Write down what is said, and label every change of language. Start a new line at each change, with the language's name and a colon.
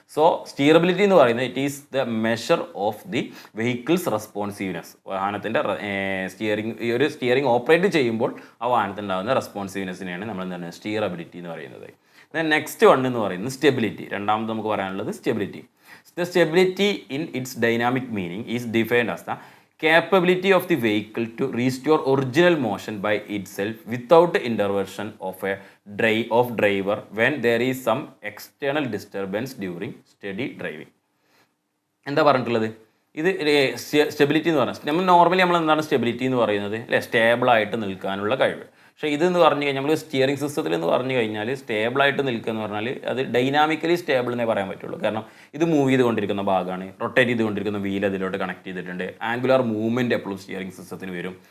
English: so steerability
Malayalam: എന്ന് പറയുന്നത്
English: It is the measure of the vehicle's responsiveness.
Malayalam: വാഹനത്തിൻ്റെ ഈ ഒരു സ്റ്റിയറിംഗ് ഓപ്പറേറ്റ് ചെയ്യുമ്പോൾ ആ വാഹനത്തിനുണ്ടാകുന്ന റെസ്പോൺസീവ്നെസ്സിനെയാണ് നമ്മൾ എന്താണ് സ്റ്റിയറബിലിറ്റി എന്ന് പറയുന്നത്.
English: next one
Malayalam: എന്ന് പറയുന്നത് സ്റ്റെബിലിറ്റി. രണ്ടാമത് നമുക്ക് പറയാനുള്ളത് stability.
English: The stability in its dynamic meaning is defined as the capability of the vehicle to restore original motion by itself without intervention of driver when there is some external disturbance during steady driving.
Malayalam: എന്താ പറഞ്ഞിട്ടുള്ളത്? ഇത് stability എന്ന് പറഞ്ഞാൽ നമ്മൾ എന്താണ് stability എന്ന് പറയുന്നത്, അല്ലേ, സ്റ്റേബിളായിട്ട് നിൽക്കാനുള്ള കഴിവ്. പക്ഷേ ഇതെന്ന് പറഞ്ഞു കഴിഞ്ഞാൽ നമ്മൾ സ്റ്റിയറിംഗ് സിസ്റ്റത്തിൽ എന്ന് പറഞ്ഞു കഴിഞ്ഞാൽ സ്റ്റേബിളായിട്ട് നിൽക്കുക എന്ന് പറഞ്ഞാൽ അത് ഡൈനാമിക്കലി സ്റ്റേബിൾ എന്നേ പറയാൻ പറ്റുള്ളൂ. കാരണം ഇത് മൂവ് ചെയ്തുകൊണ്ടിരിക്കുന്ന ഭാഗമാണ്, റൊട്ടേറ്റ് ചെയ്തുകൊണ്ടിരിക്കുന്ന വീൽ അതിലോട്ട് കണക്ട് ചെയ്തിട്ടുണ്ട്, ആംഗുലാർ മൂവ്മെൻറ്റ് എപ്പോഴും സ്റ്റിയറിംഗ് സിസ്റ്റത്തിന് വരും.